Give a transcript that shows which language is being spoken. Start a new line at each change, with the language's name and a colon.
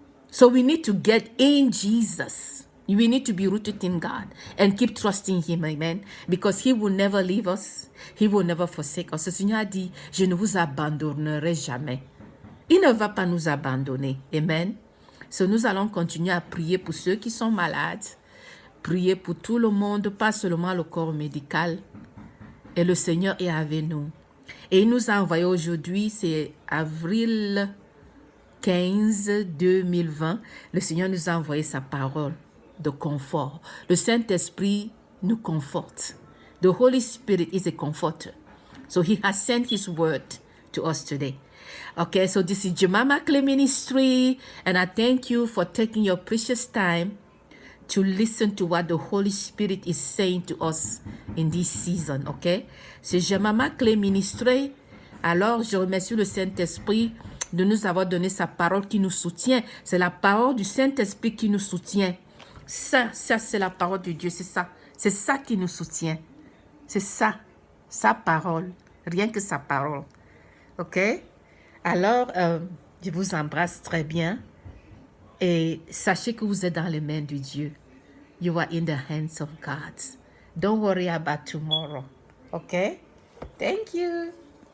English: So we need to get in Jesus. We need to be rooted in God and keep trusting Him, amen. Because He will never leave us. He will never forsake us.
French: Le Seigneur a dit, je ne vous abandonnerai jamais. Il ne va pas nous abandonner, amen. So, nous allons continuer à prier pour ceux qui sont malades, prier pour tout le monde, pas seulement le corps médical. Et le Seigneur est avec nous. Et il nous a envoyé aujourd'hui, c'est avril 15, 2020. Le Seigneur nous a envoyé sa parole de confort. Le Saint-Esprit nous conforte.
English: The Holy Spirit is a comforter. So He has sent His word to us today. Okay, so this is Jemima Clay Ministry, and I thank you for taking your precious time to listen to what the Holy Spirit is saying to us in this season, okay?
French: C'est Jemima Clay Ministry. Alors, je remercie le Saint-Esprit de nous avoir donné sa parole qui nous soutient. C'est la parole du Saint-Esprit qui nous soutient. Ça c'est la parole de Dieu, c'est ça. C'est ça qui nous soutient. C'est ça, sa parole, rien que sa parole, ok? Alors, je vous embrasse très bien et sachez que vous êtes dans les mains de Dieu.
English: You are in the hands of God. Don't worry about tomorrow. Okay? Thank you.